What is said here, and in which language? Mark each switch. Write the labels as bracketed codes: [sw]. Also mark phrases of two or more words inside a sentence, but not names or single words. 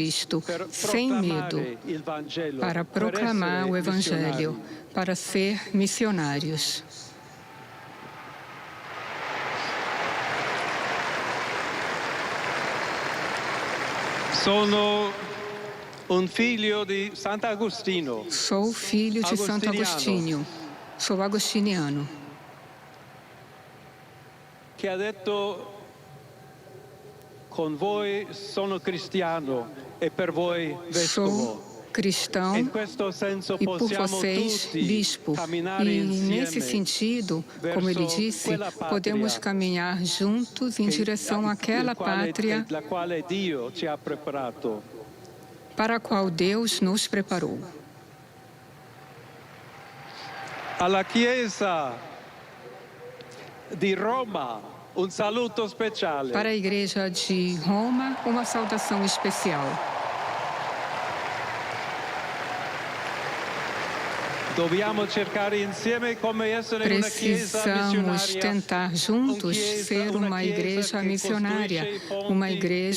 [it] Cristo, per [pt] sem medo, [it] proclamare il Vangelo, [pt] para [it] per [pt] proclamar [it] essere [pt] o Evangelho, [it] missionari. [pt] para ser missionários. [it] Sono un figlio di Sant'Agostino. [pt] Sou filho de Santo Agostinho. Sou agostiniano. [it] Che ha detto: con voi sono cristiano e per voi vescovo. [pt] Sou cristão [it] In questo senso [pt] e por [it] possiamo [pt] vocês, [it] tutti [pt] bispo. [it] camminare [pt] E [it] insieme [pt] nesse sentido, como ele disse, [it] quella patria [pt] podemos caminhar juntos em direção àquela pátria [it] la quale Dio ci ha preparato. [pt] para a qual Deus nos preparou. [it] Alla Chiesa di Roma un saluto speciale. [pt] Para a Igreja de Roma, uma saudação especial. Precisamos tentar juntos ser uma igreja missionária, uma igreja